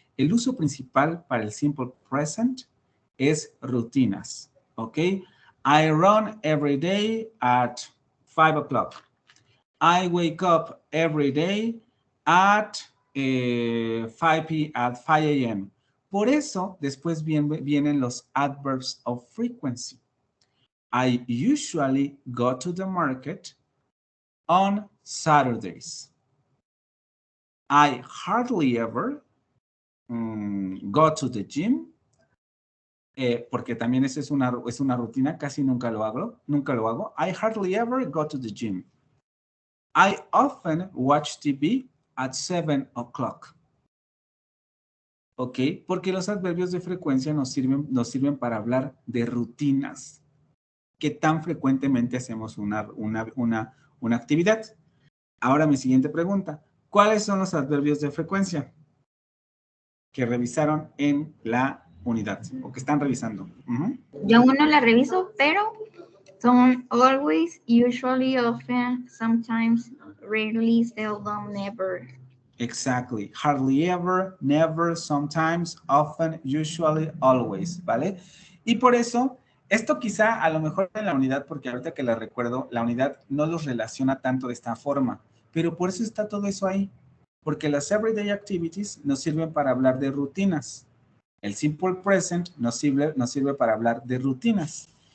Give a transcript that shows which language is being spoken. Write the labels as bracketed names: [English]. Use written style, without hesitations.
[Spanish] el uso principal para el simple present es rutinas, ¿ok? [English] I run every day at 5 o'clock. I wake up every day at 5 a.m. [Spanish] Por eso, después vienen los adverbs of frequency. [English] I usually go to the market on Saturdays. I hardly ever go to the gym, [Spanish] porque también esa es una rutina, casi nunca lo hago. [English] I hardly ever go to the gym. I often watch TV at 7 o'clock. ¿Ok? [Spanish] Porque los adverbios de frecuencia nos sirven para hablar de rutinas. ¿Qué tan frecuentemente hacemos una actividad? Ahora mi siguiente pregunta. ¿Cuáles son los adverbios de frecuencia que revisaron en la unidad o que están revisando? Yo aún no la reviso, pero son [English] always, usually, often, sometimes, rarely, seldom, never. Exactly. Hardly ever, never, sometimes, often, usually, always, ¿vale? [Spanish] Y por eso, esto quizá a lo mejor en la unidad, porque ahorita que la recuerdo, la unidad no los relaciona tanto de esta forma, pero por eso está todo eso ahí. Porque las everyday activities nos sirven para hablar de rutinas. El simple present nos sirve para hablar de rutinas.